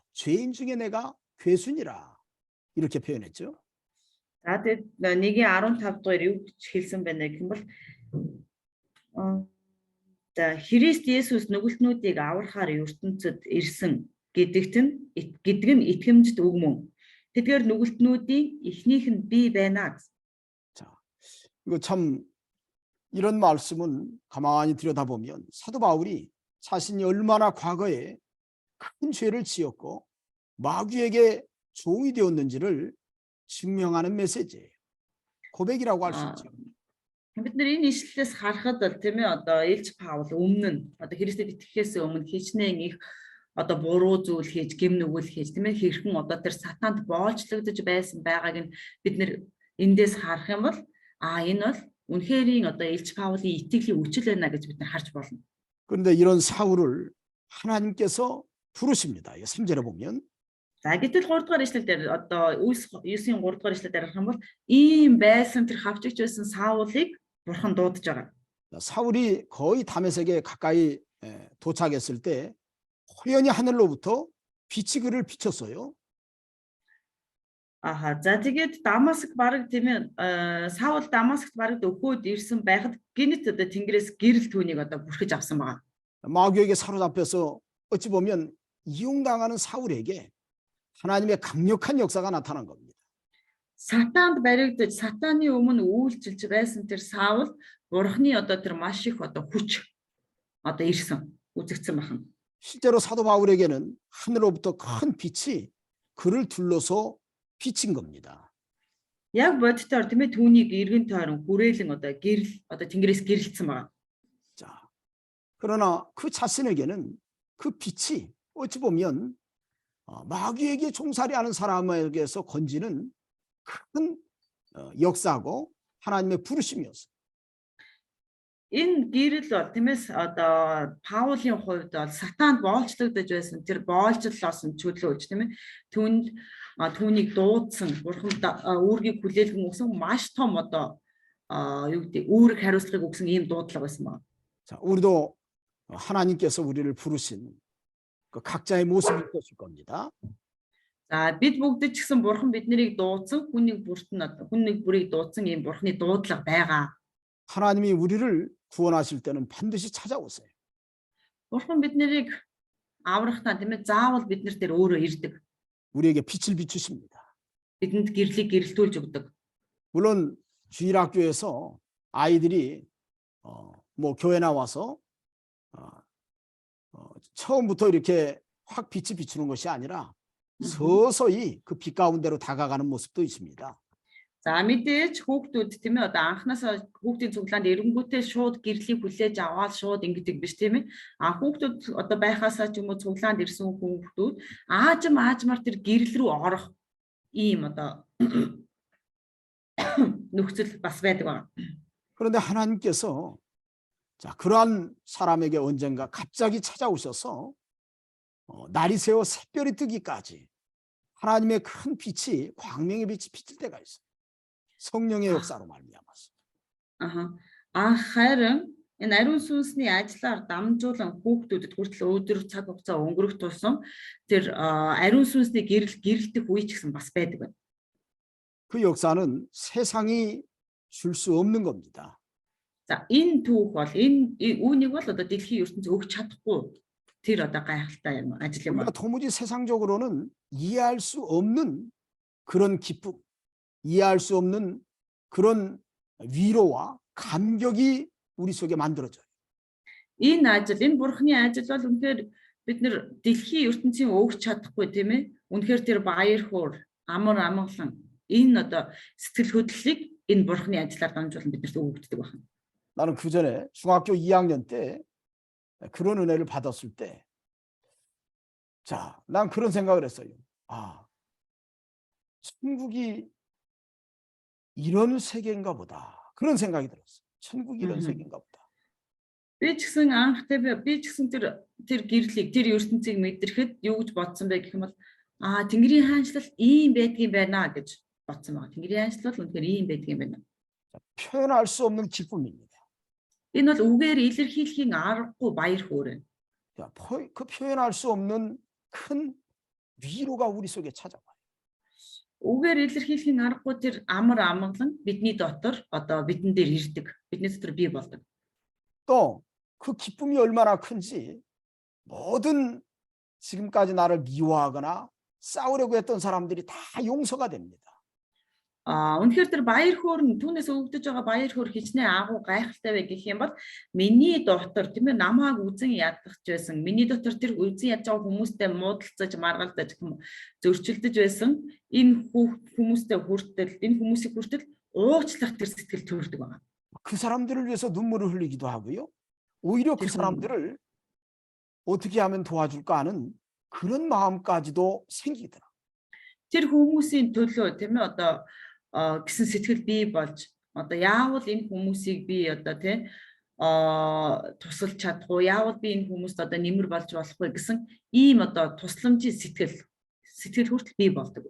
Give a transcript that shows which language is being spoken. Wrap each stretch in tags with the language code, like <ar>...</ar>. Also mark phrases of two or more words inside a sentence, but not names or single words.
<ko>죄인 중에 내가 괴순이라. 이렇게 표현했죠.</ko> <mn>За тэгээд 1:15 дугаар юу гэж хэлсэн байна гэх юм бол за Христ Есүс нүгэлтнүүдийг аврахаар ертөнцид ирсэн гэдг нь итгэмжт үг мөн. Тэдгээр нүгэлтнүүдийн эхнийх нь би байна.</mn> <ko>자, 이거 참 이런 말씀은 가만히 들여다보면 사도 바울이 자신이 얼마나 과거에 큰 죄를 지었고 마귀에게 종이 되었는지를 증명하는 메시지예요. 고백이라고 할 수 있죠.</ko> <mn>Бид нар энэ ишлэлээс харахад бол тийм ээ одоо Илж Паул өмнө нь одоо Христэд итгэхээс өмнө хичнээн их одоо буруу зүйл хийж, гэм нүгэл хийж тийм ээ хэрхэн одоо тэр сатанд боолчлогдож байсан байгааг нь бид нар эндээс харах юм бол энэ бол үнэхэрийн одоо Илж Паулын итгэлийн үчил байна гэж бид нар харж болно.</mn> <ko>그런데 이런 사울을 하나님께서 부르십니다. 3절에 보면</ko> <mn>За гэтэл 3 дугаар ишлэл дээр одоо Үлс 9-ийн 3 дугаар ишлэл дээр харах юм бол ийм байсан тэр хавчигч байсан Саулыг бурхан дуудаж байгаа.</mn> <ko>사울이 거의 다메섹에 가까이 도착했을 때 호연히 하늘로부터 빛이 그를 비쳤어요.</ko> <mn>За тэгээд Дамаск бараг тийм ээ Саул Дамаскт бараг өгөөд ирсэн байхад гинэт одоо Тэнгэрээс гэрэл түүнийг одоо бүрхэж авсан байгаа.</mn> <ko>마귀에게 사로잡혀서 어찌 보면 이용당하는 사울에게 하나님의 강력한 역사가 나타난 겁니다.</ko> <mn>Сатанд баригдаж сатаны өмнө үйлчилж байсан тэр Саул бурхны одоо тэр маш их одоо хүч одоо ирсэн үзэгдсэн байна.</mn> <ko>실제로 사도 바울에게는 하늘로부터 큰 빛이 그를 둘러서 비친 겁니다.</ko> <mn>Яг бодтоор тийм ээ түүнийг эргэн тойрон хүрээлэн одоо гэрэл одоо Тэнгэрээс гэрэлцсэн байна.</mn> <ko>자, 그러나 그 자신에게는 그 빛이 어찌 보면 마귀에게 종살이하는 사람에게서 건지는 큰 역사고 하나님의 부르심이었어요.</ko> <mn>Энэ гэрэл бол тийм ээ одоо Паулийн хувьд бол сатанд боолчлогдож байсан тэр боолжлолоос нь чөлөөж тийм ээ түүнийг дуудсан бурхан үүргийг хүлээлгэн өгсөн маш том одоо юу гэдэг үүрэг хариуцлагыг өгсөн ийм дуудлага байсан байна.</mn> <ko>자, 우리도 하나님께서 우리를 부르신 그 각자의 모습이 있었을 겁니다.</ko> <mn>За бид бүгд ч гэсэн бурхан биднийг дуудсан хүн нэг бүрийг дуудсан ийм бурханы дуудлага байгаа.</mn> <ko>하나님이 우리를 구원하실 때는 반드시 찾아오세요.</ko> <mn>Бурхан биднийг аврахтаа тийм ээ заавал бид нар дээр өөрөө ирдэг.</mn> <ko>우리에게 빛을 비추십니다.</ko> <mn>Бидэнд гэрлийг гэрэлтүүлж өгдөг.</mn> <ko>물론 주일학교에서 아이들이 뭐 교회 나와서 처음부터 이렇게 확 빛이 비추는 것이 아니라 서서히 그 빛 가운데로 다가가는 모습도 있습니다.</ko> <mn>За мэдээж хүүхдүүд тийм ээ одоо анханасаа хүүхдийн цуглаанд эренгүүтээ шууд гэрлийг хүлээж аваад шууд ингэдэг биш тийм ээ. Хүүхдүүд одоо байхасаа ч юм уу цуглаанд ирсэн хүүхдүүд аажмаар тэр гэрэл рүү орох ийм одоо нөхцөл бас байдаг байна.</mn> <ko>그런데 하나님께서 자, 그러한 사람에게 언젠가 갑자기 찾아오셔서 날이 새어 샛별이 뜨기까지 하나님의 큰 빛이 광명의 빛이 비칠 때가 있어요. 성령의 역사로 말미암아서.</ko> <mn>Харин энэ ариун сүнсний ажлаар дамжуулан хүүхдүүдэд хүртэл өдөр цаг хугацаа өнгөрөх тусам тэр ариун сүнсний гэрэлтэх үе ч гэсэн бас байдаг байна.</mn> <ko>그 역사는 세상이 줄 수 없는 겁니다.</ko> <mn>За энэ түүх бол энэ үүнийг бол одоо дэлхийн ертөнц өгч чадахгүй тэр одоо гайхалтай юм ажил юм</mn> <ko>우리가</ko> <mn>байна.</mn> <ko>도무지 세상적으로는 이해할 수 없는 그런 기쁨, 이해할 수 없는 그런 위로와 감격이 우리 속에 만들어져요.</ko> <mn>Энэ ажил, энэ бурхны ажил бол үнэхээр бид нэр дэлхийн ертөнцийн өгч чадахгүй тийм ээ. Үнэхээр тэр баяр хөөр, амар амгалан энэ одоо сэтгэл хөдлөлийг энэ бурхны ажлаар дамжуулан биднэрт өгөгддөг байна.</mn> <ko>나는 그 전에 중학교 2학년 때 그런 은혜를 받았을 때, 자, 난 그런 생각을 했어요. 아, 천국이 이런 세계인가 보다. 그런 생각이 들었어요. 천국이 이런 세계인가 보다.</ko> <mn>Би ч гэсэн анхтай би ч гэсэн тэр гэрлийг, тэр ертөнцийг мэдрэхэд юу гэж бодсон бэ гэх юм бол Тэнгэрийн хаанчлал ийм байдгийн байна гэж бодсон байгаа. Тэнгэрийн хаанчлал үнэхээр ийм байдгийн байна.</mn> <ko>표현할 수 없는 기쁨입니다.</ko> <mn>Энэ бол үгээр илэрхийлэхийн аргагүй баяр хөөр.</mn> <ko>자, 그 표현할 수 없는 큰 위로가 우리 속에 찾아와요.</ko> <mn>Үгээр илэрхийлэхийн аргагүй тэр амар амгалан бидний дотор одоо бидэн дээр ирдэг. Бидний дотор бий болдог.</mn> <ko>또 그 기쁨이 얼마나 큰지 모든 지금까지 나를 미워하거나 싸우려고 했던 사람들이 다 용서가 됩니다.</ko> <mn>Үнэхээр тэр баяр хөөр нь түүнээс өгдөж байгаа баяр хөөр хичнээн агуу гайхалтай вэ гэх юм бол миний дотор тийм ээ намайг үзэн ядгахж байсан, миний дотор тэр үзэн ядж байгаа хүмүүстэй муудалцаж, маргалдаж, зөрчилдөж байсан энэ хүмүүстэй хүртэл, энэ хүмүүсийг хүртэл уучлах тэр сэтгэл төрдөг байна.</mn> <ko>그 사람들을 위해서 눈물을 흘리기도 하고요. 오히려 그 사람들을 어떻게 하면 도와줄까 하는 그런 마음까지도 생기더라.</ko> <mn>Тэр хүмүүсийн төлөө тийм ээ одоо гэсэн сэтгэл бий болж одоо яавал энэ хүмүүсийг би одоо тийм тусалж чадахгүй, яавал би энэ хүмүүст одоо нэмэр болж болохгүй гэсэн ийм одоо тусламжийн сэтгэл хүртэл бий болдог.</mn>